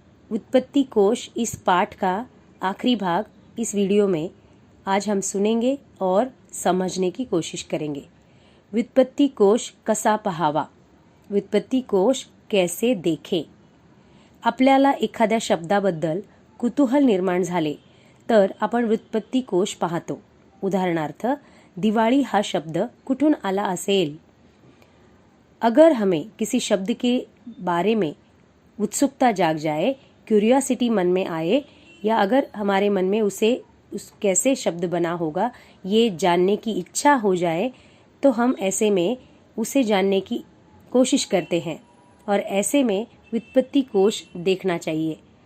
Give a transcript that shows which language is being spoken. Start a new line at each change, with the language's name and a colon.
Hindi: व्युत्पत्ति कोश इस पाठ का आखिरी भाग इस वीडियो में आज हम सुनेंगे और समझने की कोशिश करेंगे।
Marathi: व्युत्पत्ति कोश कसा पहावा,
Hindi: व्युत्पत्ति कोश कैसे देखें।
Marathi: आपल्याला एखाद्या शब्दाबद्दल कुतूहल निर्माण झाले तर आपण व्युत्पत्ति कोश पाहतो। उदाहरणार्थ, दिवाळी हा शब्द कुठून आला असेल।
Hindi: अगर हमें किसी शब्द के बारे में उत्सुकता जाग जाए, क्यूरियोसिटी मन में आए, या अगर हमारे मन में उस कैसे शब्द बना होगा ये जानने की इच्छा हो जाए, तो हम ऐसे में उसे जानने की कोशिश करते हैं और ऐसे में व्युत्पत्ति कोश देखना चाहिए।